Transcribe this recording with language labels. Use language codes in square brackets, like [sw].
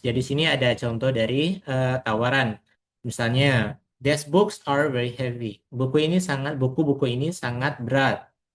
[id] Jadi sini ada contoh dari tawaran. Misalnya, [en] these books are very heavy. [id] Buku-buku ini sangat berat.